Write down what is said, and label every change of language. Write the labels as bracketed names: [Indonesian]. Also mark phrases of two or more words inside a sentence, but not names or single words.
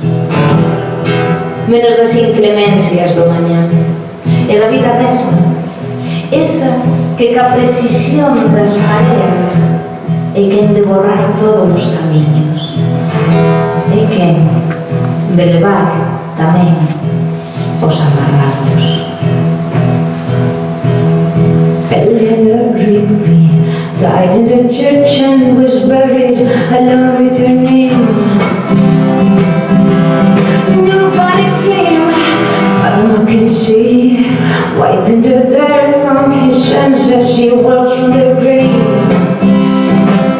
[Galician] Menos das inclemencias do mañán e da vida mesma, esa que ca precisión das mareas é quen de borrar todos os camiños, é quen de levar tamén os amarrados. [English] Eleanor Rigby died in the church and was buried along with her name. Nobody came, Fathom, I can see, wiping the dirt from his hands as he walks from the grave.